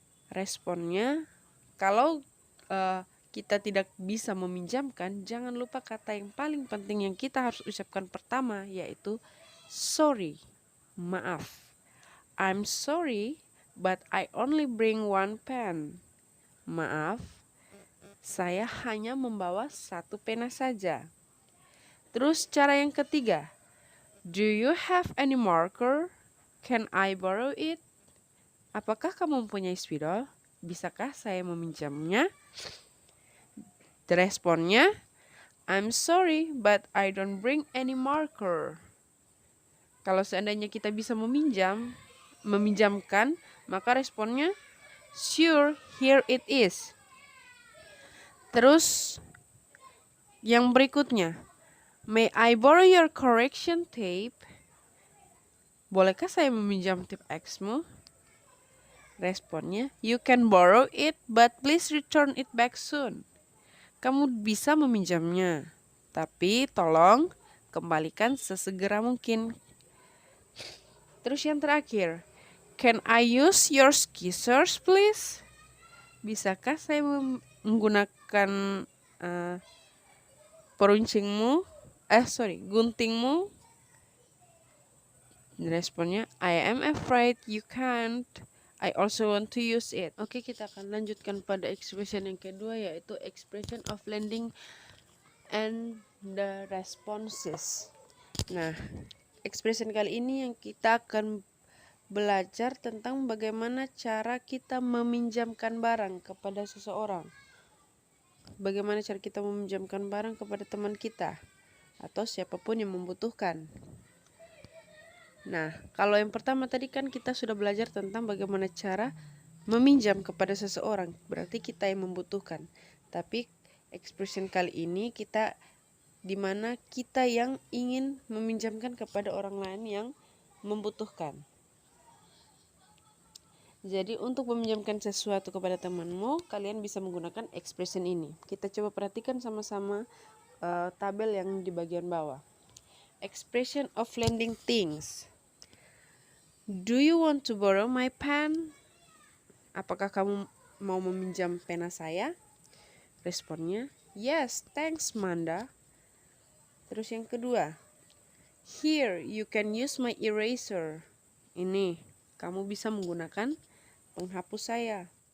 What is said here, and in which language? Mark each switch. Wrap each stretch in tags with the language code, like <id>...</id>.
<id>Responnya, kalau kita tidak bisa meminjamkan, jangan lupa kata yang paling penting yang kita harus ucapkan pertama, yaitu sorry, maaf.</id> <en>I'm sorry, but I only bring one pen.</en> <id>Maaf, saya hanya membawa satu pena saja. Terus cara yang ketiga,</id> <en>do you have any marker? Can I borrow it?</en> <id>Apakah kamu mempunyai spidol? Bisakah saya meminjamnya?</id> <en>Responnya, I'm sorry, but I don't bring any marker.</en> <id>Kalau seandainya kita bisa meminjamkan, maka responnya,</id> <en>sure, here it is.</en> <id>Terus yang berikutnya,</id> <en>may I borrow your correction tape?</en> <id>Bolehkah saya meminjam tip X-mu?</id> <en>Responnya, you can borrow it, but please return it back soon.</en> <id>Kamu bisa meminjamnya, tapi tolong kembalikan sesegera mungkin. Terus yang terakhir,</id> <en>can I use your scissors please?</en> <id>Bisakah saya menggunakan guntingmu?</id> <en>Responnya, I am afraid you can't. I also want to use it.</en> <id>Oke, kita akan lanjutkan pada expression yang kedua, yaitu</id> <en>expression of lending and the responses.</en> <id>Nah, expression kali ini yang kita akan belajar tentang bagaimana cara kita meminjamkan barang kepada seseorang. Bagaimana cara kita meminjamkan barang kepada teman kita atau siapapun yang membutuhkan. Nah, kalau yang pertama tadi kan kita sudah belajar tentang bagaimana cara meminjam kepada seseorang, berarti kita yang membutuhkan. Tapi expression kali ini dimana kita yang ingin meminjamkan kepada orang lain yang membutuhkan. Jadi untuk meminjamkan sesuatu kepada temanmu, kalian bisa menggunakan expression ini. Kita coba perhatikan sama-sama tabel yang di bagian bawah.</id> <en>Expression of lending things. Do you want to borrow my pen?</en> <id>Apakah kamu mau meminjam pena saya? Responnya,</id> <en>yes, thanks</en> <id>Manda. Terus yang kedua,</id> <en>here, you can use my eraser.</en> <id>Ini, kamu bisa menggunakan penghapus saya.</id>